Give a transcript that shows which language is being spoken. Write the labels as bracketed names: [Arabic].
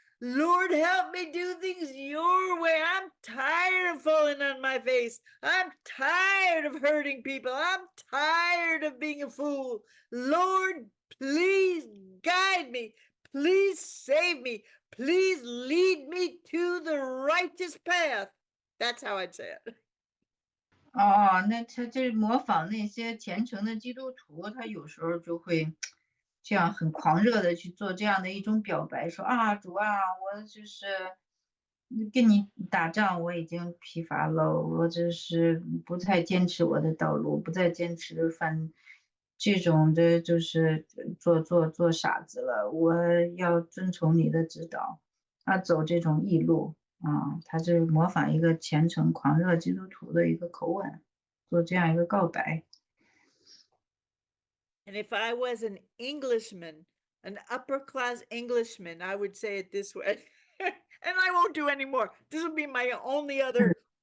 [English] Lord, help me do things your way. I'm tired of falling on my face. I'm tired of hurting people. I'm tired of being a fool. Lord, please guide me. Please save me. Please lead me to the righteous path. That's how I'd say it. [Chinese] 那他这模仿那些虔诚的基督徒，他有时候就会这样很狂热的去做这样的一种表白，说主啊，我就是跟你打仗，我已经疲乏了，我就是不再坚持我的道路，不再坚持这种的，就是做傻子了，我要遵从你的指导，走这种异路。他是模仿一个虔诚狂热基督徒的一个口吻，做这样一个告白。 [English] And if I was an Englishman, an upper class Englishman, I would say it this way. And I won't do any more. This will be my only other.